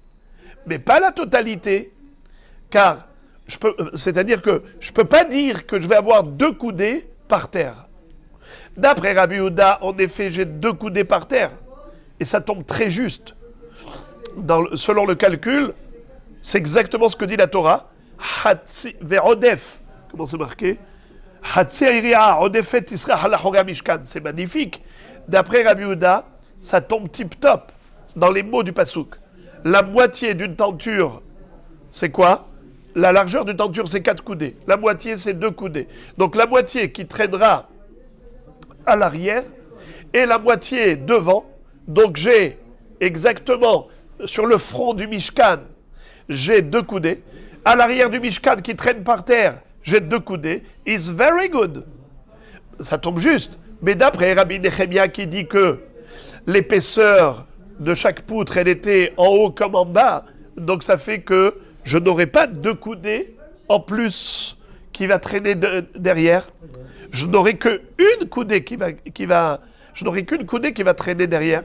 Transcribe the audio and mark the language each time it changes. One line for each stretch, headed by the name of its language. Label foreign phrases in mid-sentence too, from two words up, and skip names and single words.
French: Mais pas la totalité, car C'est-à-dire que je ne peux pas dire que je vais avoir 2 coudées par terre. D'après Rabbi Yehuda, en effet, j'ai 2 coudées par terre. Et ça tombe très juste. Selon le calcul, c'est exactement ce que dit la Torah.
Hebrew: חצי ועודף.
French: Comment c'est marqué?
Hebrew: חצי יריעה עודפת תסרח הלאחורה משכן.
French: C'est magnifique. D'après Rabbi Yehuda, ça tombe tip-top dans les mots du pasouk. La moitié d'une tenture, c'est quoi? La largeur d'une tenture, c'est 4 coudées. La moitié, c'est 2 coudées. Donc la moitié qui traînera à l'arrière et la moitié devant. Donc j'ai exactement sur le front du Mishkan, j'ai 2 coudées. À l'arrière du Mishkan qui traîne par terre, j'ai 2 coudées.
English: It's very good.
French: Ça tombe juste. Mais d'après Rabbi Nechemia qui dit que l'épaisseur de chaque poutre, elle était en haut comme en bas, donc ça fait que je n'aurai pas 2 coudées en plus qui va traîner derrière. Je n'aurai qu'une coudée je n'aurai qu'une coudée qui va traîner derrière.